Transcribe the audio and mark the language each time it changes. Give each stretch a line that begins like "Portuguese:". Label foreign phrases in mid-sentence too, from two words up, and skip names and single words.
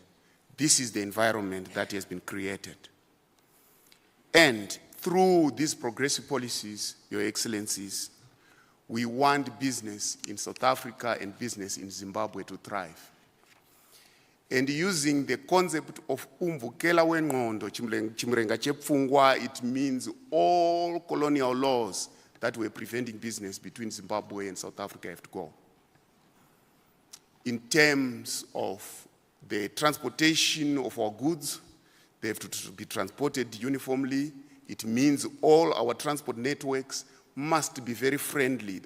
English: This is the environment that has been created. And through these progressive policies, Your Excellencies, we want business in South Africa and business in Zimbabwe to thrive. And using the concept of
North Ndebele: umvukela wengqondo,
Shona: chimrenga chepfungwa,
English: it means all colonial laws that were preventing business between Zimbabwe and South Africa have to go. In terms of the transportation of our goods, they have to be transported uniformly. It means all our transport networks must be very friendly.